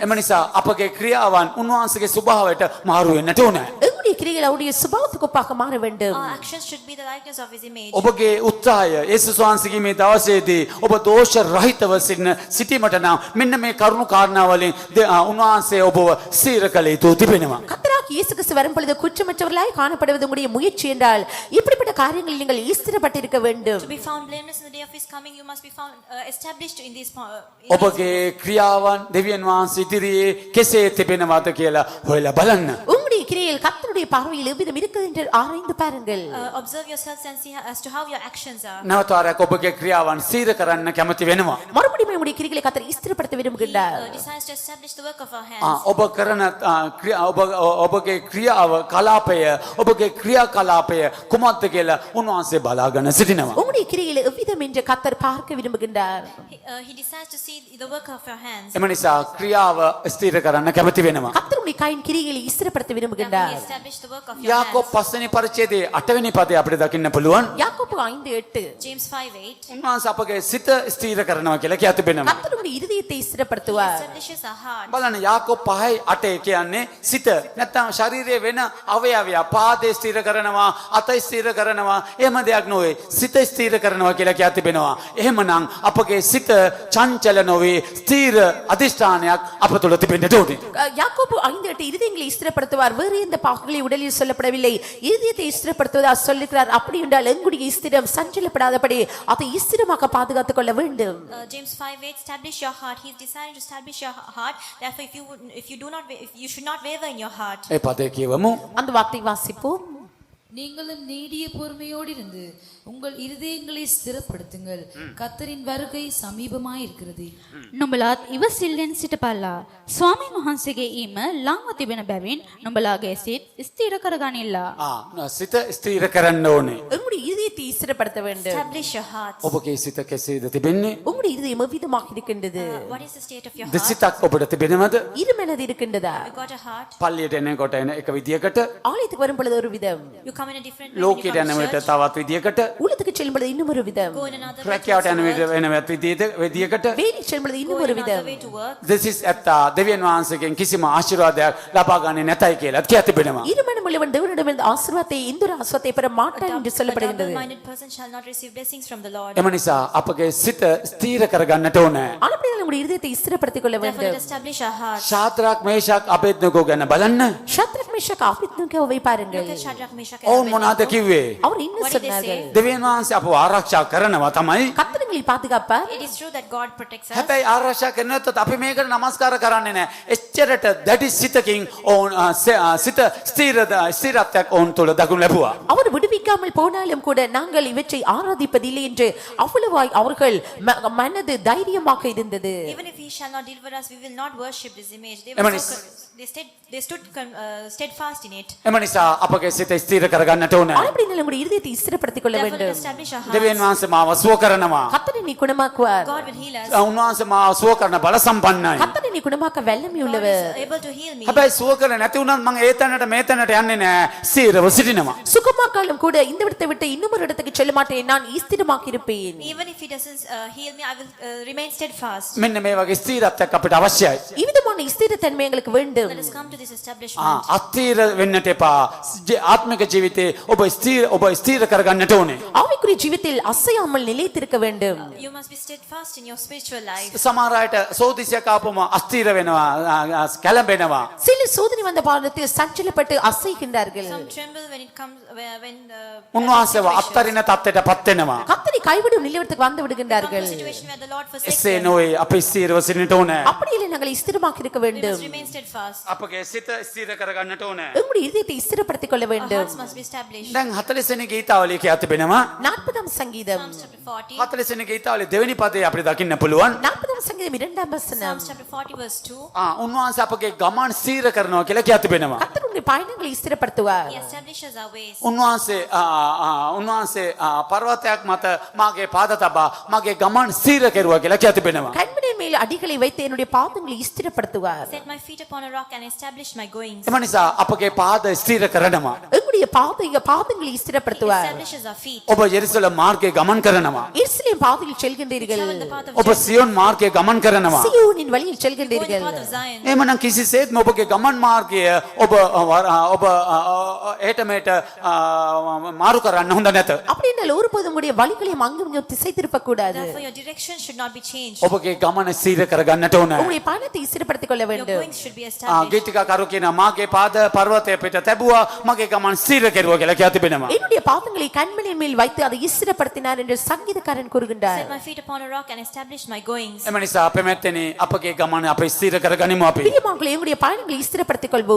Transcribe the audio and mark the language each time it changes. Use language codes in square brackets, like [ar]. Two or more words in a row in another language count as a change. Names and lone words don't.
[si] එම නිසා අපගේ ක්‍රියාවන් උන්වහන්සේගේ ස්වභාවයට මාරු වෙන්නට ඕනේ. [ta] எங்களுடைய கிரியைகள் அவருடைய சுபாவத்துக்கு ஒப்பாக மாற வேண்டும். [en] Our actions should be the likeness of his image. [si] ඔබගේ උත්සාහය යේසුස් වහන්සේගේ මේ දවසේදී ඔබ දෝෂ රහිතව සිටීමට නම් මෙන්න මේ කරුණු කාරණාවලින් උන්වහන්සේ ඔබව ස්ථිර කළ යුතු තිබෙනවා. [ta] கர்த்தராகிய இயேசு கிறிஸ்து வரும் பொழுது குற்றமற்றவர்களாய் காணப்படுவது உங்களுடைய முயற்சி என்றால் இப்படிப்பட்ட காரியங்களில் நீங்கள் ஸ்திரப்பட்டிருக்க வேண்டும். [en] To be found blameless in the day of his coming, you must be found established in these. [si] ඔබගේ ක්‍රියාවන් දෙවියන් වහන්සේ ඉදිරියේ කෙසේ තිබෙනවද කියලා හොයලා බලන්න. [ta] உங்களுடைய கிரியையில் கர்த்தருடைய பார்வையில் எவ்விதம் இருக்குது என்று ஆராய்ந்து பாருங்கள். [en] Observe yourselves and see as to how your actions are. [si] නැවත වරක් ඔබගේ ක්‍රියාවන් ස්ථිර කරන්න කැමති වෙනවා. [ta] மறுபடியும் உங்களுடைய கிரியைகளை கர்த்தர் ஸ்திரப்படுத்த விரும்புகின்றார். [en] Decides to establish the work of our hands. [si] ඔබ කරන ඔබගේ ක්‍රියාව කලාපය ඔබගේ ක්‍රියා කලාපය කුමක්ද කියලා උන්වහන්සේ බලාගෙන සිටිනවා. [ta] உங்களுடைய கிரியையில் எவ்விதம் என்று கர்த்தர் பார்க்க விரும்புகின்றார். [en] He decides to see the work of your hands. [si] එම නිසා ක්‍රියාව ස්ථිර කරන්න කැමති වෙනවා. [ta] கர்த்தருடைய கையின் கிரியைகளை ஸ்திரப்படுத்த [en] He [ta] விரும்புகின்றார். [en] established the work of your [si] යාකෝබ් [en] hands. [si] 5 වෙනි පරිච්ඡේදයේ 8 වෙනි පදේ අපිට දකින්න පුළුවන්. [ta] யாக்கோபு 5:8 [en] James 5:8. [si] උන්වහන්සේ අපගේ සිත ස්ථිර කරනවා කියලා කියා තිබෙනවා. [ta] கர்த்தருடைய இருதயத்தை ஸ்திரப்படுத்துவார். [en] Establishes our heart. [si] බලන්න යාකෝබ් 5:8 කියන්නේ සිත නැත්නම් ශරීරයේ වෙන අවයවය පාදේ ස්ථිර කරනවා අත ස්ථිර කරනවා එහෙම දෙයක් නොවේ සිත ස්ථිර කරනවා කියලා කියා තිබෙනවා. එහෙමනම් අපගේ සිත චංචල නොවේ ස්ථිර අධිෂ්ඨානයක් අප තුළ තිබෙන්න ඕනේ. [ta] யாக்கோபு 5:8 இருதயங்களை ஸ்திரப்படுத்துவார். வேறு வேறு எந்த பாகங்களை உடலில் சொல்லப்படவில்லை. இதயத்தை ஸ்திரப்படுத்துவதா சொல்லுகிறார். அப்படி என்றால் எங்களுடைய ஸ்திரம் சஞ்சலப்படாதபடி அதை ஸ்திரமாக பாதுகாத்துக் கொள்ள வேண்டும். [en] James 5:8 establish your heart. He is desiring to establish your heart. Therefore if you should not waver in your heart. [si] ඒ පදේ කියවමු. [ta] அந்த வார்த்தை வாசிப்போம். நீங்களும் நீடிய பொறுமையோடு இருந்து உங்கள் இருதயங்களை ஸ்திரப்படுத்துங்கள், கர்த்தரின் வருகை සමීපமாயிருக்கிறது. [si] නුඹලාත් ඉවසිල්ලෙන් සිටපල්ලා. ස්වාමීන් වහන්සේගේ ඊම ළඟව තිබෙන බැවින් නුඹලාගේ සිත් ස්ථිර කරගනිල්ලා. සිත ස්ථීර කරන්න ඕනේ. [ta] உங்களுடைய இதயத்தை ஸ்திரப்படுத்த வேண்டும். [en] Establish your heart. [si] ඔබගේ සිත කෙසේද තිබෙන්නේ? [ta] உங்களுடைய இதயம் எவ்விதமாக இருக்கின்றது? [en] What is the state of your heart? [si] දෙසිතක් ඔබට තිබෙනවද? [ta] இருமனது இருக்கின்றதா? [en] You got a heart. [si] පල්ලියට එනකොට එන එක විදියකට, [ta] ஆலயத்துக்கு வரும் பொழுது ஒரு விதம், [en] You come in a different way. When you [si] ලෝකයට [en] come [si] යන [en] to [si] විට [en] church, [si] තවත් විදියකට, [ta] ஊழியத்துக்கு செல்லும் பொழுது இன்னும் ஒரு விதம், [en] go in another way [si] රැකියාවට [en] to [si] යන විට [en] work, [si] වෙනවත් විදියකට. [ta] வேலைக்கு செல்லும் பொழுது [en] go [ta] இன்னும் [en] in [ta] ஒரு [en] another [ta] விதம். [en] way to work. [si] දෙසිස් ඇත්තා දෙවියන් වහන්සේගෙන් කිසිම ආශිර්වාදයක් ලබා ගන්නේ නැතයි කියලා කියා තිබෙනවා. [ta] இருமனம் உள்ளவன் தேவனிடமிருந்து ஆசீர்வாதத்தை இந்த ஒரு ஆசீர்வாதத்தை பெற மாட்டான் என்று [en] A [ta] சொல்லப்படுகின்றது. [en] double-minded person shall not receive blessings from the Lord. [si] එම නිසා අපගේ සිත ස්ථීර කරගන්නට ඕනේ. [ta] ஆனபடியால் நம்முடைய இருதயத்தை ஸ்திரப்படுத்திக் கொள்ள [en] Therefore let [ta] வேண்டும். [en] us establish our heart. [si] ශාද්‍රාක් මේෂාක් අබේද්නගෝ ගැන බලන්න. [ta] ஷத்ரக் மேஷாக் ஆபேத்நேகோவை பாருங்கள். [en] Look at Shadrach, Meshach, [si] ඔවුන් [en] and [si] මොනවද [en] Abednego. [si] කිව්වේ? [ta] அவர் இன்னும் [en] What did they [ta] சொன்னார்கள், [en] say? [si] දෙවියන් වහන්සේ අපව ආරක්ෂා කරනවා තමයි. [ta] கர்த்தர்களை பாதுகாப்பார். [en] It is true that God protects us. [si] හැබැයි ආරක්ෂා කරන්නේ නැත්නම් අපි මේකට නමස්කාර කරන්නේ නැහැ. එච්චරට දැඩි සිතකින් ඔවුන් සිත ස්ථිරත්වයක් ඔවුන් තුළ දක්වනු ලැබුවා. [ta] அவர் விடுவிக்காமல் போனாலும் கூட நாங்கள் இவற்றை ஆராதிப்பதில்லை என்று அவ்வளவாய் அவர்கள் மனது தைரியமாக இருந்தது. [en] Even if he shall not deliver us, we will not worship this image. Emanis. They stood steadfast in it. [si] එම නිසා අපගේ සිත ස්ථිර කරගන්නට ඕනේ. [ta] ஆனபடியால் நம்முடைய இதயத்தை ஸ்திரப்படுத்திக் கொள்ள [en] Therefore let [ta] வேண்டும். [en] us establish our [si] දෙවියන් [en] hearts. [si] වහන්සේ මාව සුව කරනවා. [ta] கர்த்தர் என்னை குணமாக்குவார். [en] God will heal us. [si] උන්වහන්සේ මාව සුව කරන බල සම්පන්නයි. [ta] கர்த்தர் என்னை குணமாக்க வல்லமை [en] God [ta] உள்ளவர். [en] is able to heal me. [si] හැබැයි සුව කරන්නේ නැති වුණත් මම ඒ තැනට මේ තැනට යන්නේ නැහැ. ස්ථිරව සිටිනවා. [ta] சுகமாக்காலும் கூட இந்த இடத்தை விட்டு இன்னொரு இடத்துக்கு செல்ல மாட்டேன், நான் ஸ்திரமாக இருப்பேன். [en] Even if he doesn't heal me, I will remain steadfast. [si] මෙන්න මේ වගේ ස්ථිරත්වයක් අපිට අවශ්‍යයි. [ta] இவ்விதமான ஸ்திரத்தன்மை எங்களுக்கு வேண்டும். [en] Let us come to this establishment. [si] අස්ථිර වෙන්නට එපා. ආත්මික ජීවිතේ ඔබ ස්ථිර කරගන්නට ඕනේ. [ta] ஆவிக்குரிய ஜீவிතத்தில் அசையாமல் நிலைத்திருக்க வேண்டும். [en] You must be steadfast in your spiritual life. [si] සමහර අයට සෝදිසියක් ආපුවම අස්ථිර වෙනවා, කැළඹෙනවා. [ta] சில சோதனை வந்த பாடத்தில் சஞ்சலப்பட்டு அசைகின்றார்கள். [en] Some tremble when it comes when [si] උන්වහන්සේව අත්තරින තත්ත්වයට පත් වෙනවා. [ta] கர்த்தரை கைவிடும் நிலையத்துக்கு வந்து [en] come to [ta] விடுகின்றார்கள். [en] a situation where the Lord forsakes [si] එසේ [en] them. [si] නොවේ අපි ස්ථිරව සිටින්නට ඕනේ. [ta] அப்படி இல்லை, நாங்கள் ஸ்திரமாக இருக்க [en] We [ta] வேண்டும். [en] must remain steadfast. [si] අපගේ සිත ස්ථිර කරගන්නට ඕනේ. [ta] எங்களுடைய இதயத்தை ஸ்திரப்படுத்திக் கொள்ள [en] Our [ta] வேண்டும். [en] hearts must be established. [si] දැන් 40 වෙනි ගීතාවලිය කියා තිබෙනවා. [ta] 40ாம் சங்கீதம் [en] Psalms chapter 40. [si] 40 වෙනි ගීතාවලිය දෙවෙනි පදේ අපිට දකින්න පුළුවන්. [ta] 40ாம் சங்கீதம் 2ாம் வசனம். [en] Psalms chapter 40 verse 2. [si] උන්වහන්සේ අපගේ ගමන් ස්ථිර කරනවා කියලා කියා තිබෙනවා. [ta] கர்த்தருடைய பயணங்களை ஸ்திரப்படுத்துவார். [en] He establishes our ways. [si] උන්වහන්සේ පර්වතයක් මත මාගේ පාද තබා මගේ ගමන් ස්ථිර කෙරුවා කියලා කියා තිබෙනවා. [ta] கண்மணியின் மேல் அடிகளை வைத்து என்னுடைய பாதங்களை ஸ்திரப்படுத்துவார். [en] Set my feet upon a rock and establish my goings. [si] එම නිසා අපගේ පාද ස්ථිර කරනවා. [ta] எங்களுடைய பாதங்களை [en] He [ta] ஸ்திரப்படுத்துவார். [en] establishes our feet. [si] ඔබ යෙරුසලම් මාර්ගයේ ගමන් කරනවා. [ta] எருசலேம் பாதையில் செல்கின்றீர்கள். [en] Travel the path of [si] ඔබ සියොන් මාර්ගයේ ගමන් කරනවා. [ta] சீயோனின் வழியில் [en] Go in the [ta] செல்கின்றீர்கள். [en] path of Zion. [si] එහෙමනම් කිසිසේත්ම ඔබගේ ගමන් මාර්ගය ඔබ ඒට මේට මාරු කරන්න හොඳ නැත. [ta] அப்படினால் ஒருபோதும் உங்களுடைய வழிகளையும் அங்கும் இங்கும் திசை திருப்ப கூடாது. [en] Therefore your direction should not be changed. [si] ඔබගේ ගමන ස්ථිර කරගන්නට ඕනේ. [ta] உங்களுடைய பயணத்தை ஸ்திரப்படுத்திக் கொள்ள [en] Your [ta] வேண்டும். [en] goings should be established. [si] ගීතිකාකරු කියන මාගේ පාද පර්වතය පිට තැබුවා මගේ ගමන් ස්ථිර කෙරුවා කියලා කියා තිබෙනවා. [ta] என்னுடைய பாதங்களை கண்மணியின் மேல் வைத்து அதை ஸ்திரப்படுத்தினார் என்று சங்கீதக்காரன் கூறுகின்றார். [en] Set my feet upon a rock and establish my goings. [si] එම නිසා අපේ මැත්තේනේ අපගේ ගමන අපි ස්ථිර කරගනිමු අපි. [ta] பிரியமானவர்களே, எங்களுடைய பயணங்களை ஸ்திரப்படுத்திக் கொள்வோம்.